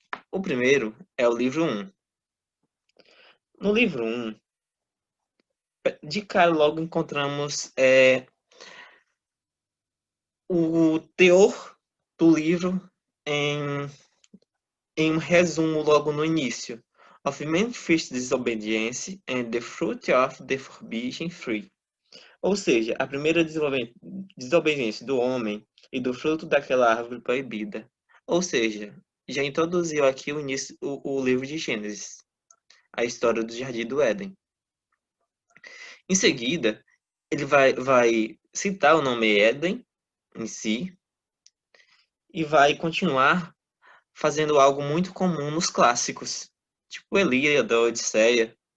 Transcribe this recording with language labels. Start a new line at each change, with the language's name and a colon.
Portuguese: O primeiro é o livro 1. No livro 1, de cara logo encontramos o teor do livro em um resumo logo no início.
English: Of manifest disobedience and the fruit of the forbidden tree.
Portuguese: Ou seja, a primeira desobediência do homem e do fruto daquela árvore proibida. Ou seja, já introduziu aqui o livro de Gênesis, a história do Jardim do Éden. Em seguida, ele vai citar o nome Éden em si e vai continuar fazendo algo muito comum nos clássicos, tipo Ilíada, Odisseia.